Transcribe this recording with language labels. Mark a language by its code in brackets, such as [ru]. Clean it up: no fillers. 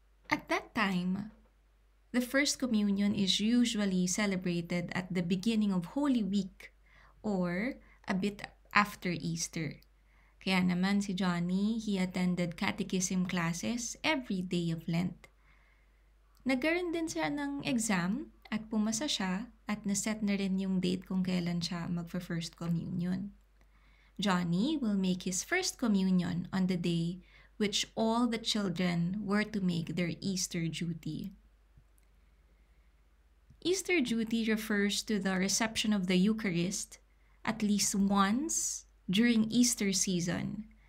[en] At that time, the First Communion is usually celebrated at the beginning of Holy Week or a bit after Easter. [tl] Kaya naman si [en] Johnny, he attended catechism classes every day of Lent. [tl] Nagkaroon din siya ng exam at pumasa siya at naset na rin yung date kung kailan siya magfa-First Communion. [en] Johnny will make his First Communion on the day which all the children were to make their Easter duty. Easter duty refers to the reception of the Eucharist at least once during Easter season.